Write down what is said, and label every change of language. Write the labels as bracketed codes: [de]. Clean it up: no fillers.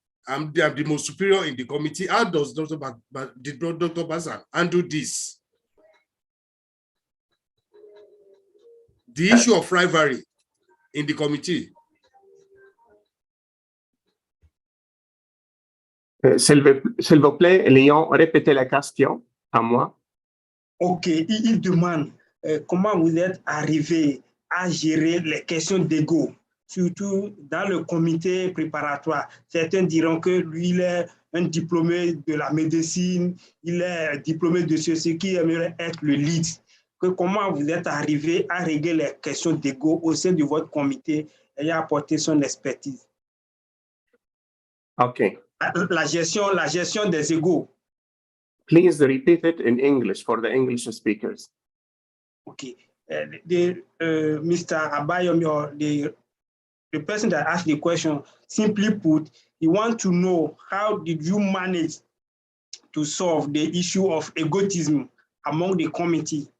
[en] I'm the most superior in the committee. How does Dr. Bassan handle this? The issue of rivalry in the committee. [fr] S'il vous plaît, Léon, répétez la question à moi. Ok, il demande comment vous êtes arrivé à gérer les questions d'ego, surtout dans le comité préparatoire. Certains diront que lui, il est un diplômé de la médecine, il est diplômé de ceci qui aimerait être le lead. Comment vous êtes arrivé à régler les questions d'ego au sein de votre comité et à apporter son expertise? Okay. La gestion des égos. [en] Please repeat it in English for the English speakers. Okay. Mr. Abayomi, the person that asked the question, simply put, he wants to know how did you manage to solve the issue of egotism among the committee?